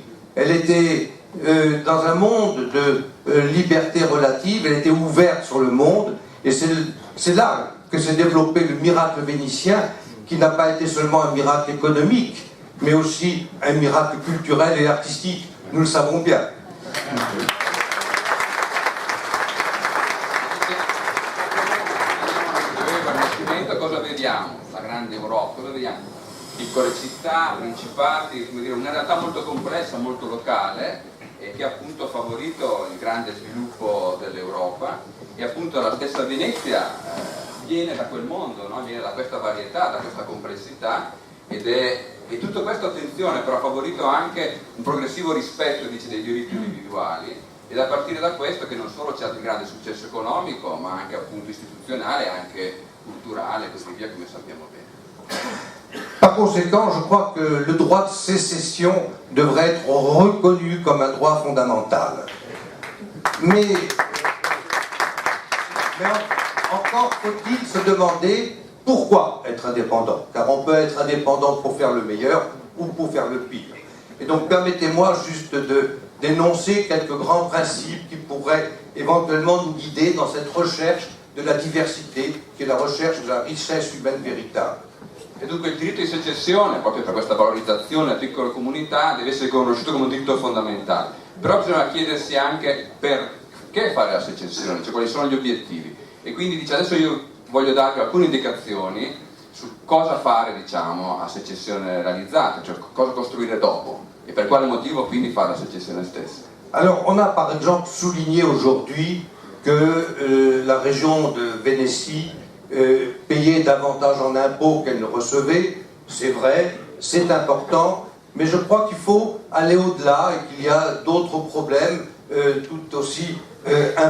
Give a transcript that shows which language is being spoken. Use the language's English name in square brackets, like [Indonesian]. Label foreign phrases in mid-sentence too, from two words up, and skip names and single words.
[French] Elle était dans un monde de liberté relative, elle était ouverte sur le monde, et c'est là que s'est développé le miracle vénitien, qui n'a pas été seulement un miracle économique, mais aussi un miracle culturel et artistique, nous le savons bien. [Italian] Cosa vediamo? La grande Europa, cosa vediamo? Piccole città, principati, come dire, una realtà molto complessa, molto locale, e che appunto ha favorito il grande sviluppo dell'Europa, e appunto la stessa Venezia viene da quel mondo, no? Viene da questa varietà, da questa complessità, e tutto questo, attenzione, però ha favorito anche un progressivo rispetto, dice, dei diritti individuali, ed a partire da questo che non solo c'è un grande successo economico, ma anche appunto istituzionale, anche culturale e così via, come sappiamo bene. [French] Par conséquent, je crois que le droit de sécession devrait être reconnu comme un droit fondamental. Mais encore faut-il se demander pourquoi être indépendant, car on peut être indépendant pour faire le meilleur ou pour faire le pire. Et donc permettez-moi juste d'énoncer quelques grands principes qui pourraient éventuellement nous guider dans cette recherche de la diversité, [Italian] che è [French] la recherche de la richesse humaine véritable. [Italian] E dunque il diritto di secessione, proprio per questa valorizzazione delle piccole comunità, deve essere riconosciuto come un diritto fondamentale. Però bisogna chiedersi anche perché fare la secessione, cioè quali sono gli obiettivi. E quindi dice, adesso io voglio darvi alcune indicazioni su cosa fare, diciamo, a secessione realizzata, cioè cosa costruire dopo e per quale motivo quindi fare la secessione stessa. [French] Alors on a par exemple souligné aujourd'hui que la région de Vénétie payait davantage en impôts qu'elle ne recevait. C'est vrai, c'est important, mais je crois qu'il faut aller au-delà et qu'il y a d'autres problèmes tout aussi importants.